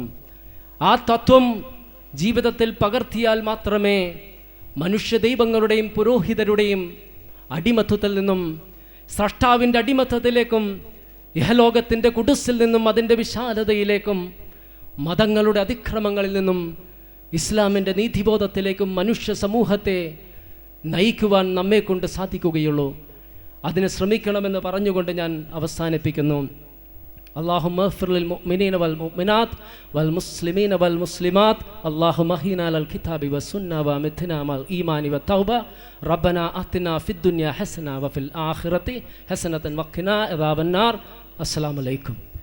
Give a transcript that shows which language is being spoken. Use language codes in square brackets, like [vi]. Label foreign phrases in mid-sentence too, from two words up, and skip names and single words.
[ml] ആ തത്വം ജീവിതത്തിൽ പകർത്തിയാൽ മാത്രമേ മനുഷ്യ ദൈവങ്ങളുടെയും പുരോഹിതരുടെയും അടിമത്വത്തിൽ നിന്നും സ്രഷ്ടാവിൻ്റെ അടിമത്വത്തിലേക്കും ഇഹലോകത്തിൻ്റെ കുടുസിൽ നിന്നും അതിൻ്റെ വിശാലതയിലേക്കും മതങ്ങളുടെ അതിക്രമങ്ങളിൽ നിന്നും ഇസ്ലാമിൻ്റെ നീതിബോധത്തിലേക്കും മനുഷ്യ സമൂഹത്തെ നയിക്കുവാൻ നമ്മെ കൊണ്ട് സാധിക്കുകയുള്ളൂ. അതിന് ശ്രമിക്കണമെന്ന് പറഞ്ഞുകൊണ്ട് ഞാൻ അവസാനിപ്പിക്കുന്നു. [ar] اللهم اغفر للمؤمنين والمؤمنات والمسلمين والمسلمات اللهم اهدنا للكتاب والسنة وامتنا مع الإيمان والتوبة ربنا آتنا في الدنيا حسنة وفي الآخرة حسنة وقنا عذاب النار.